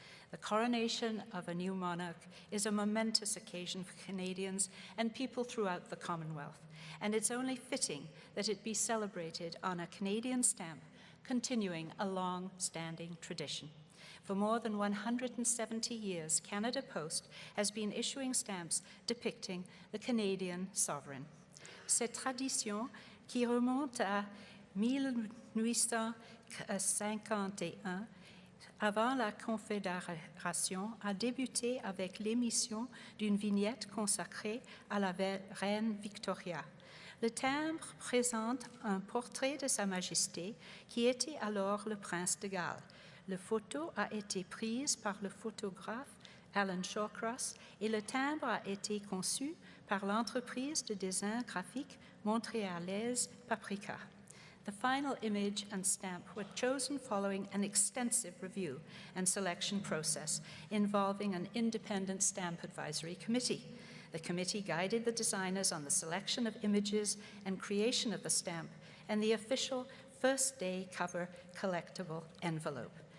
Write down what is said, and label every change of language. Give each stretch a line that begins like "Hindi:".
English: The coronation of a new monarch is a momentous occasion for Canadians and people throughout the Commonwealth, and it's only fitting that it be celebrated on a Canadian stamp, continuing a long-standing tradition. For more than 170 years, Canada Post has been issuing stamps depicting the Canadian sovereign.
French: Cette tradition, qui remonte à 1851, avant la Confédération, a débuté avec l'émission d'une vignette consacrée à la reine Victoria. Le timbre présente un portrait de Sa Majesté, qui était alors le prince de Galles. La photo a été prise par le photographe Alan Shawcross et le timbre a été conçu par l'entreprise de design graphique montréalaise Paprika.
English: The final image and stamp were chosen following an extensive review and selection process involving an independent stamp advisory committee. The committee guided the designers on the selection of images and creation of the stamp and the official first day cover collectible envelope.